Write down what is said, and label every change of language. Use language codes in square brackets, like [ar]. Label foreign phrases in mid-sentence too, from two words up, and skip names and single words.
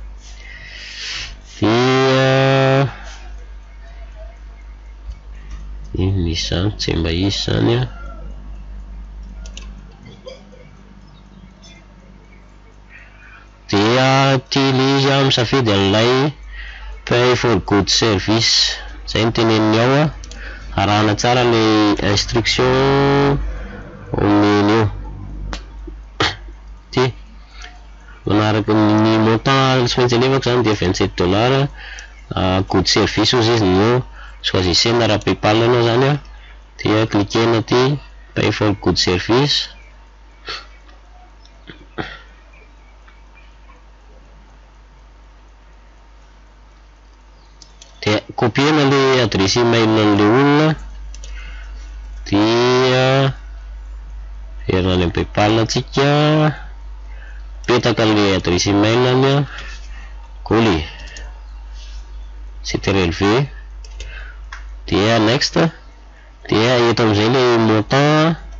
[mg] dia misy zany tsy mba izy zany dia utilize misafidy an'ilay [en] pay for good service [mg] zay ny teneniny ao arahana tsara le instruction omeny io ty manaraka ny montant tsy maintsy alevako zany dia $27 [en] good service [mg] ozy izy no choisissena raha PayPal anao zany dia cliquena ty [en] pay for good service [mg] dia copiena le adresy email an'le olona dia herina any amin'ny PayPal atsika petaka le adresy email any [fr] coller c'est relevé [mg] dia next dia eto am'izay le montant